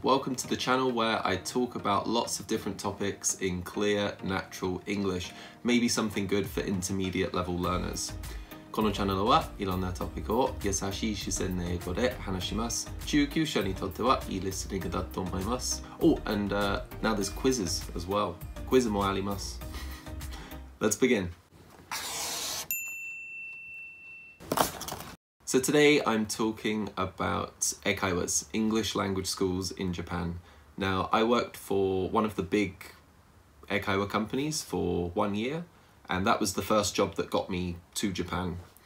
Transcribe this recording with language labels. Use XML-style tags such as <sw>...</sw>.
<en>Welcome to the channel where I talk about lots of different topics in clear, natural English, maybe something good for intermediate level learners.</en> <ja>このチャンネルはいろんなトピックを優しい自然な英語で話します。中級者にとってはいいリスニングだと思います。</ja> <en>Oh, and now there's quizzes as well.</en> <ja>クイズもあります。</ja> <en>Let's begin. So today I'm talking about Eikaiwas, English language schools in Japan. Now, I worked for one of the big Eikaiwa companies for 1 year, and that was the first job that got me to Japan.</en>